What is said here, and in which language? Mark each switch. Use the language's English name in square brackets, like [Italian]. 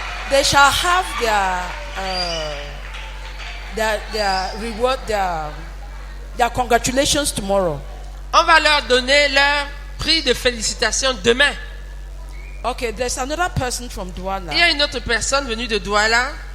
[English] They shall have their reward, their congratulations tomorrow. [French] On va leur donner leur prix de félicitations demain. [English] Okay, there's another person from Douala. [French] Il y a une autre personne venue de Douala.